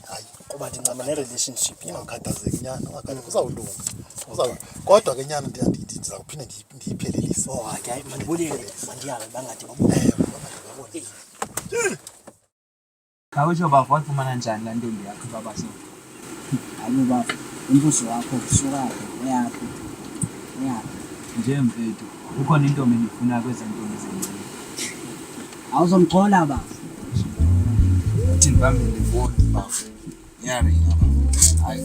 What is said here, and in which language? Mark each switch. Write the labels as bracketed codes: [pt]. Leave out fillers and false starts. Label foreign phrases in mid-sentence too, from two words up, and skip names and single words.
[xh] Kuba ndincama ne-relationship yam. Ungakhazeki nyana, kuzawulunga. Kodwa ke nyana ndiza kuphinda ndiyiphelelise. Oh, hayi mandibulele, mandiyabe bangade babone. Khawutsho bafo wafumana njani laa ntombi yakho baba so? Hayi bafo, umbuso wakho usukaphi? Uyaphi? Nje mfethu, ukhona intombi endifuna kwezi ntombi zencinci. Awuzomgcola bafo. Uthi ndibambele ifowuni bafo. Iyaringa bafo. Hayi.